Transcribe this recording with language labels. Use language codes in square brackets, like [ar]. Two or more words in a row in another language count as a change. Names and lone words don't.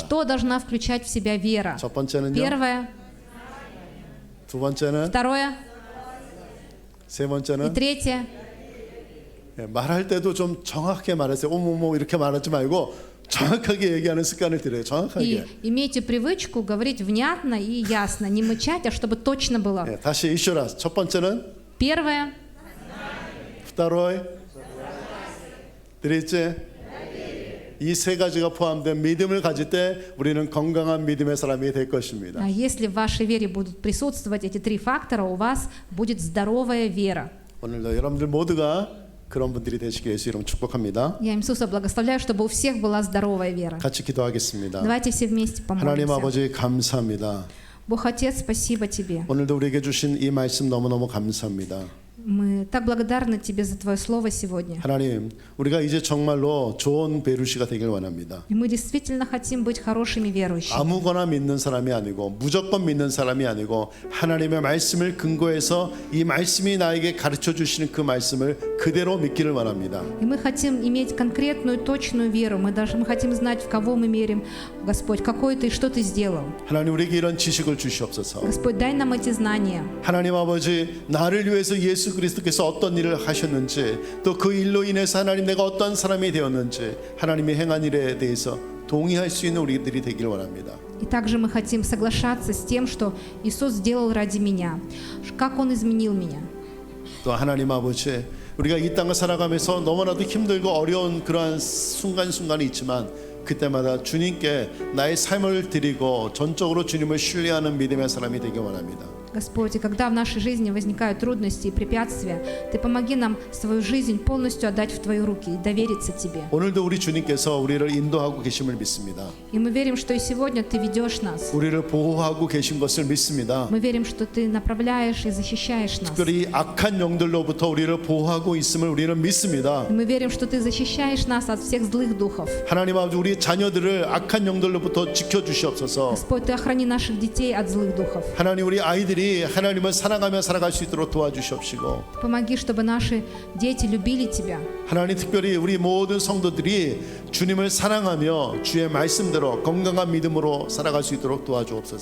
[ru] Что должна включать в себя вера? [ko] 첫 번째는요. [ru] Первое, [ko] 두 번째는, [ru] второе [ko] 세 [ru] и [ko] 번째는 [ru] третье. [ko] 말할 때도 좀 정확하게 말하세요. 어머머 이렇게 말하지 말고 정확하게 얘기하는 습관을 들여요. [ru] И [ko] 정확하게. [ru] имейте привычку говорить внятно и ясно, не мычать, а чтобы точно было. [ko] 네, 다시 [ru] еще раз. [ko] 첫 번째는, [ru] Первое, второй, третье. [ko] 이 세 가지가 포함된 믿음을 가질 때 우리는 건강한 믿음의 사람이 될 것입니다. [ru] если в вашей вере будут присутствовать эти 3 фактора, у вас будет здоровая вера. [ko] 오늘도 여러분들 모두가 그런 분들이 되시길 예수 이름 축복합니다. [ru] Я Иисуса благословляю, чтобы у всех была здоровая вера. [ko] 같이 기도하겠습니다. [ru] Давайте все вместе [ko] 하나님 [ru] помолимся. [ko] 아버지 감사합니다. [ru] Бог Отец, спасибо Тебе. [ko] 오늘도 우리에게 주신 이 말씀 너무너무 감사합니다. [ru] Мы так благодарны Тебе за Твое Слово сегодня. [ko] 하나님, 우리가 이제 정말로 좋은 베르시가 되길 원합니다. [ru] И мы действительно хотим быть хорошими верующими. [ko] 아무거나 믿는 사람이 아니고 무조건 믿는 사람이 아니고 하나님의 말씀을 근거해서 이 말씀이 나에게 가르쳐 주시는 그 말씀을 그대로 믿기를 원합니다. [ru] И мы хотим иметь конкретную, точную веру. Мы хотим знать, в кого мы верим, Господь, какой Ты и что Ты сделал. [ko] 하나님 우리에게 이런 지식을 주시옵소서. [ru] Господь, дай нам эти знания. [ko] 하나님 아버지, 나를 위해서 예수 그리스도께서 어떤 일을 하셨는지, 또 그 일로 인해서 하나님 내가 어떤 사람이 되었는지, 하나님의 행한 일에 대해서 동의할 수 있는 우리들이 되길 원합니다. [ru] И также мы хотим соглашаться с тем, что Иисус сделал ради меня, как Он изменил меня. [ko] 또 하나님 아버지, 우리가 이 땅을 살아가면서 너무나도 힘들고 어려운 그러한 순간순간이 있지만 그때마다 주님께 나의 삶을 드리고 전적으로 주님을 신뢰하는 믿음의 사람이 되길 원합니다. [ru] Господь, и когда в нашей жизни возникают трудности и препятствия, Ты помоги нам свою жизнь полностью отдать в Твои руки и довериться Тебе. [ko] 오늘도 우리 주님께서 우리를 인도하고 계심을 믿습니다. [ru] И мы верим, что и сегодня Ты ведешь нас. [ko] 우리를 보호하고 계신 것을 믿습니다. [ru] Мы верим, что Ты направляешь и защищаешь нас. [ko] 특별히 악한 영들로부터 우리를 보호하고 있음을 우리는 믿습니다. [ru] И мы верим, что Ты защищаешь нас от всех злых духов. [ko] 하나님 아버지, 우리 자녀들을 악한 영들로부터 지켜주시옵소서. [ru] Господь, Ты охрани наших детей от злых духов. [ko] 하나님, 우리 아이들이 하나님을 사랑하며 살아갈 수 있도록 도와주시옵시고, [ru] Помоги, чтобы наши дети любили Тебя. [ko] 하나님, 특별히 우리 모든 성도들이 주님을 사랑하며 주의 말씀대로 건강한 믿음으로 살아갈 수 있도록 도와주옵소서.